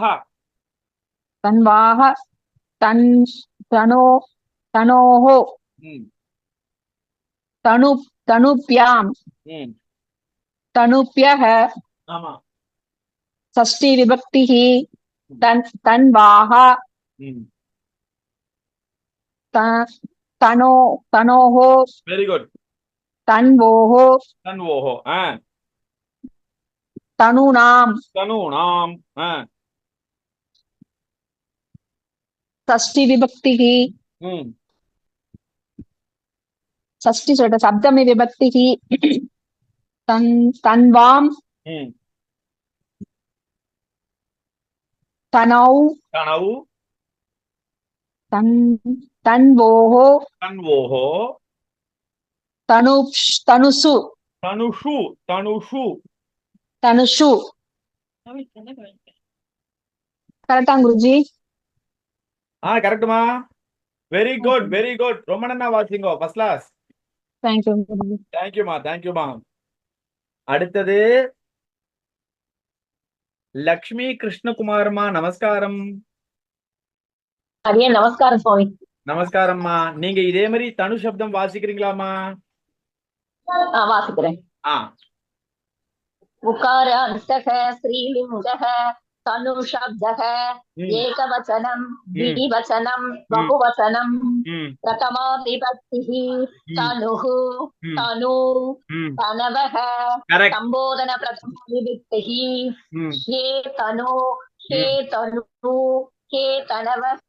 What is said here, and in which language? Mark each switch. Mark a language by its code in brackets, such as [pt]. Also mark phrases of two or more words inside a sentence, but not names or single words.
[sa] तन्वाः तनोः तनुभ्यां तनुभ्यः. षष्ठी विभक्ति तन्वाः तनोः [en] very good [sa] तन्वोः तन्वोः तनूनां तनूनां. षष्ठी विभक्ति षष्ठी सप्तमी विभक्ति तन्वां तनौ तनौ तन्वोः तन्वोः तनुषु तनुषु तनुषु तनुषु. करेक्टा गुरुजी? [ta] கரெக்ட்டுமா. [en] very good, very good. [ta] ரொம்ப நன்னா வாசிங்கோ, [en] first class. [ta] தேங்க்யூ குருஜி. தேங்க்யூமா, தேங்க்யூமா. அடுத்தது லக்ஷ்மி கிருஷ்ணகுமாரமா, நமஸ்காரம். அடியே நமஸ்காரம் சுவாமி. நமஸ்காரம்மா. நீங்க இதே மாதிரி தனு சப்தம் வாசிக்கிறீங்களாமா? வாசிக்கிறேன். [sa] उकार अन्तक स्त्रीलिङ्गक तनु शब्दक एकवचनम् द्विवचनं बहुवचनं प्रथमा विभक्तिः तनुः तनु तनवः संबोधन प्रथमा विभक्तिः हे तनु हे तनु हे तनव